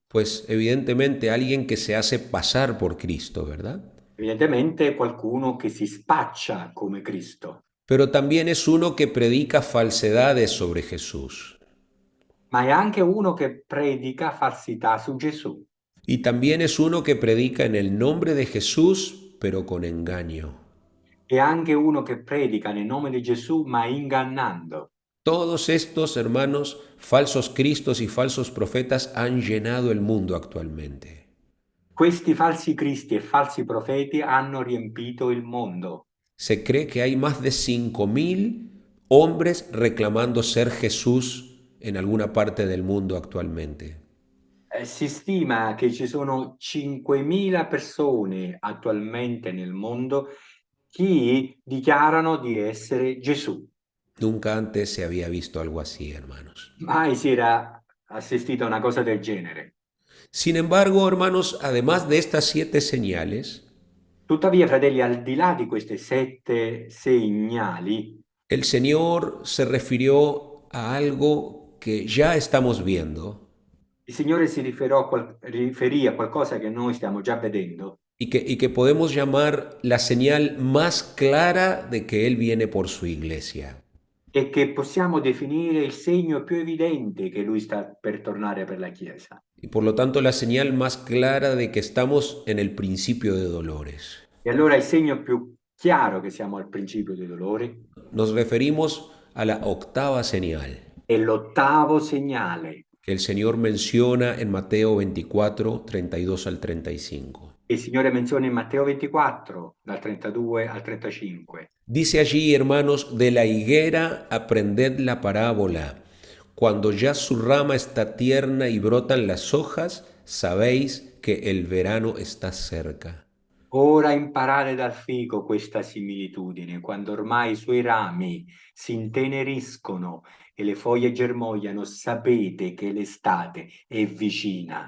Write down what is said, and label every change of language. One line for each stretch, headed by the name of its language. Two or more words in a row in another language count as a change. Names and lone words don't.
Spanish: Pues evidentemente alguien que se hace pasar por Cristo, ¿verdad?
Italian: Evidentemente qualcuno che si spaccia come Cristo,
Spanish: Pero también es uno que predica falsedades sobre Jesús.
Italian: ma è anche uno che predica falsità su Gesù.
Spanish: Y también es uno que predica en el nombre de Jesús, pero con engaño.
Italian: È anche uno che predica nel nome di Gesù, ma ingannando.
Spanish: Todos estos, hermanos, falsos cristos y falsos profetas han llenado el mundo actualmente.
Italian: Questi falsi cristi e falsi profeti hanno riempito il mondo.
Spanish: Se cree que hay más de 5.000 hombres reclamando ser Jesús en alguna parte del mundo actualmente.
Italian: Si stima che ci sono 5.000 persone attualmente nel mondo che dichiarano di essere Gesù.
Spanish: Nunca antes se había visto algo así, hermanos.
Italian: Mai si era assistito a una cosa del genere.
Spanish: Sin embargo, hermanos, además de estas 7 señales,
Italian: Tuttavia, fratelli, al di là di queste 7 segnali,
Spanish: el Señor se refirió a algo que ya estamos viendo
Italian: il Signore si riferì a qualcosa che noi stiamo già vedendo
Spanish: y que podemos llamar la señal más clara de que Él viene por su iglesia.
Italian: e che possiamo definire il segno più evidente che Lui sta per tornare per la Chiesa.
Spanish: Y por lo tanto la señal más clara de que estamos en el principio de dolores.
Italian: E allora il segno più chiaro che siamo al principio dei dolori
Spanish: Nos referimos a la octava señal
Italian: è l'ottavo segnale
Spanish: que el Señor menciona en Mateo 24, 32 al 35.
Italian: che il Signore menziona in Matteo 24, dal 32 al 35.
Spanish: Dice allí, hermanos, de la higuera aprended la parábola. Cuando ya su rama está tierna y brotan las hojas, sabéis que el verano está cerca.
Italian: Ora imparate dal fico questa similitudine, quando ormai i suoi rami si inteneriscono e le foglie germogliano, sapete che l'estate è vicina.